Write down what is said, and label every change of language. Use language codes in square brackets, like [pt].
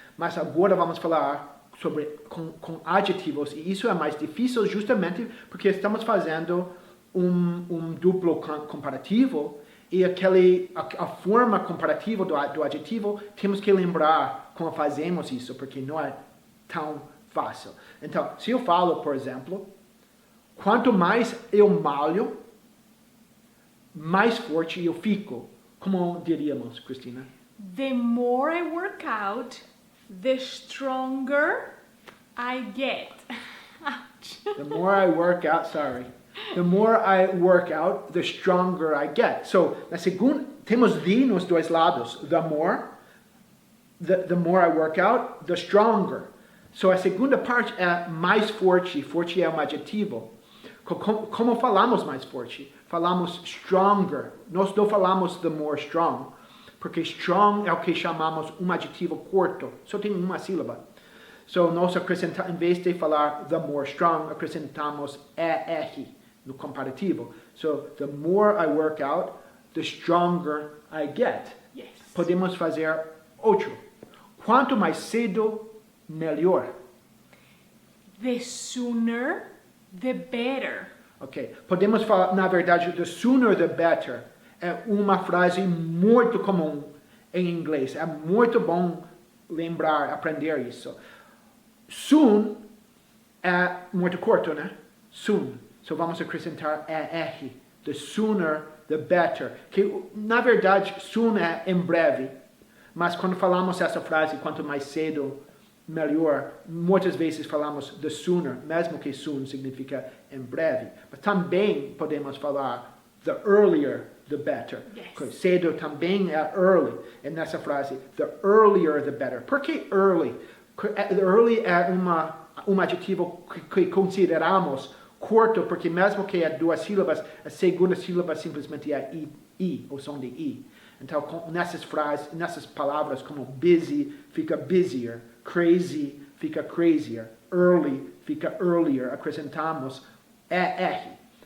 [pt] Mas agora vamos falar sobre com adjetivos, e isso é mais difícil justamente porque estamos fazendo um duplo comparativo, e a forma comparativa do adjetivo, temos que lembrar como fazemos isso, porque não é tão fácil. Então, se eu falo, por exemplo, quanto mais eu malho, mais forte eu fico. Como diríamos, Cristina? [en] The more I work out, the stronger I get. Ouch. The more I work out, the more I work out, the stronger I get. So, [pt] na segunda, temos [en] the [pt] nos dois lados. [en] The more I work out, the stronger. [pt] So, a segunda parte é mais forte. Forte é um adjetivo. Como falamos mais forte? Falamos stronger. Nós não falamos [en] the more strong, [pt] porque strong é o que chamamos um adjetivo curto. Só tem uma sílaba. So, nós acrescentamos, em vez de falar [en] the more strong, [pt] acrescentamos ER no comparativo. [en] So, the more I work out, the stronger I get. Yes. [pt] Podemos fazer outro. Quanto mais cedo, melhor. [en] The sooner, the better. [pt] Ok. Podemos falar, na verdade, the sooner the better. É uma frase muito comum em inglês. É muito bom lembrar, aprender isso. Soon é muito curto, né? Soon. [en] So vamos acrescentar ER. The sooner, the better. [pt] Que, na verdade, soon é em breve. Mas quando falamos essa frase, quanto mais cedo, melhor, muitas vezes falamos [en] the sooner, [pt] mesmo que soon significa em breve. Mas também podemos falar [en] the earlier, the better. Yes. [pt] Cedo também é early. E nessa frase, [en] the earlier, the better. [pt] Por que early? Early é um adjetivo que consideramos curto, porque mesmo que é duas sílabas, a segunda sílaba simplesmente é I, o som de I. Então, nessas palavras como busy, fica busier, crazy, fica crazier, early, fica earlier, acrescentamos ER.